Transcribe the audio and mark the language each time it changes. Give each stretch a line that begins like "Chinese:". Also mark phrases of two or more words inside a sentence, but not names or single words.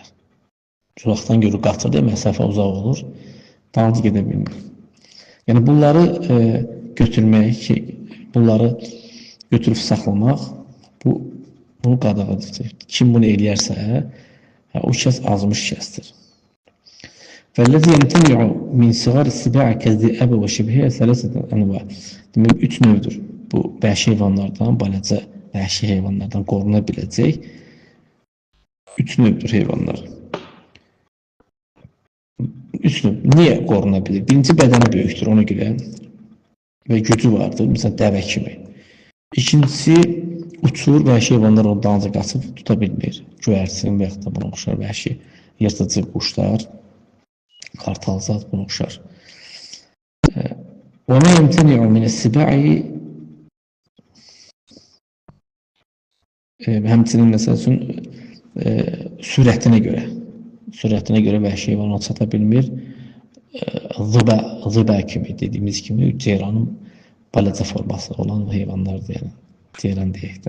Azerbaijani: Uzaqdan görür, qaçır deyə məsafə uzaq olur, daldı gedə bilmir. Yəni, bunları götürmək ki, bunları götürüb saxlamaq, bunu qadağadır. Kim bunu eləyərsə, o kəs azmış kəsdir.
Arabic: فالذي يمتنع من صغار السباع كالذئاب وشبهها ثلاثة أنواع.
Azerbaijani: Demək, üç növdür. Bu vəhşi heyvanlardan, balaca vəhşi heyvanlardan qoruna biləcək üç növdür heyvanlar. Üç növ. Niyə qoruna bilir? Birinci, bədəni böyükdür, ona görə və gücü vardır, məsələn, dəvə kimi. İkincisi, uçur, vəhşi heyvanlar onun dalınca qaçıb tuta bilmir. Göyərçin və yaxud da buna oxşar vəhşi yırtıcı quşlar, kartalzat buna oxşar.
Arabic: وَمَا يَمْتَنِعُ مِنَ السِّبَعِ
Azerbaijani: həmçinin məsəl üçün sürətinə görə vəhşi heyvan ona çata bilmir. Zıbə kimi, dediyimiz kimi ceyranın balaca forması olan heyvanlardır, yəni ceyran deyək də.